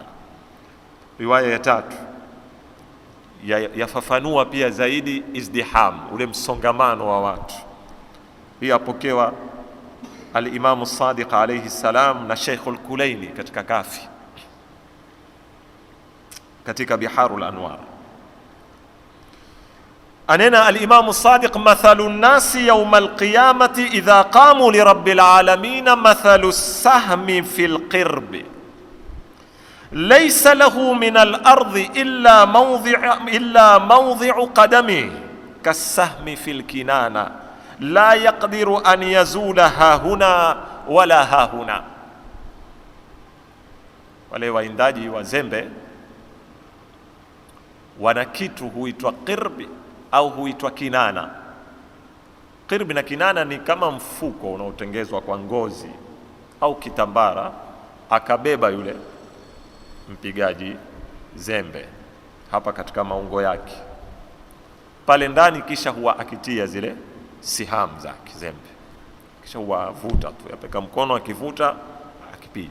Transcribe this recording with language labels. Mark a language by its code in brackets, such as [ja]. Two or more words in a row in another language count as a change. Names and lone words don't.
[sw] Riwaya ya tatu yafafanua pia zaidi izdiham, ule msongamano wa watu. Hii apokewa al-Imam as-Sadiq [ar] عليه السلام [sw] na Sheikh al-Kulaini katika Kafi, katika Biharul Anwar. [ar] Anena al-Imam as-Sadiq مثل الناس يوم القيامة إذا قاموا لرب العالمين مثل السهم في القرب ليس له من الأرض إلا موضع قدمه كالسهم في الكنانة لا يقدر أن يزول هاهنا ولا هاهنا. [sw] Wale waindaji wa zembe wana kitu huitwa qirbi au huitwa kinana. Qirbi na kinana ni kama mfuko unaotengezwa kwa ngozi au kitambara, akabeba yule mpigaji zembe hapa katika maungo yake pale ndani, kisha huwa akitia zile siham zake zembe, kisha huwavuta tu, yapeka mkono akivuta akipiga.